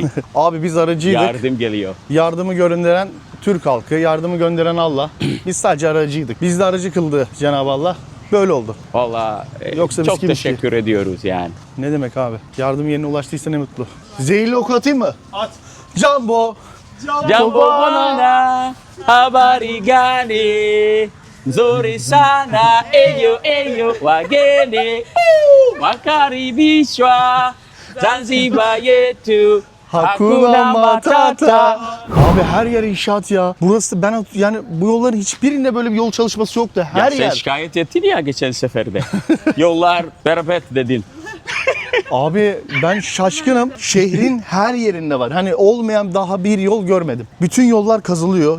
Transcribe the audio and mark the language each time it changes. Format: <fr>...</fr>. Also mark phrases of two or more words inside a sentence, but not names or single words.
<tr>Abi biz aracıydık. yardım geliyor. Yardımı gönderen Türk halkı, yardımı gönderen Allah. Biz sadece aracıydık. Biz de aracı kıldı Cenab-ı Allah. Böyle oldu. Vallahi Yoksa biz çok kimmiş ki? teşekkür ediyoruz yani. Ne demek abi? Yardım yerine ulaştıysa ne mutlu. Zehirli oku atayım mı? At. Jumbo.</tr> <sw>Jambo bana habari gani nzuri sana eyo wageni wakaribishwa Zanzibar yetu Hakuna Matata.</sw> <tr>Abi her yer inşaat ya. Burası ben yani bu yolların hiçbirinde böyle bir yol çalışması yoktu. Ya Her sen yer. şikayet ettin ya geçen seferde. Yollar berbat dedin. Abi ben şaşkınım. Şehrin her yerinde var. Hani olmayan daha bir yol görmedim. Bütün yollar kazılıyor.</tr>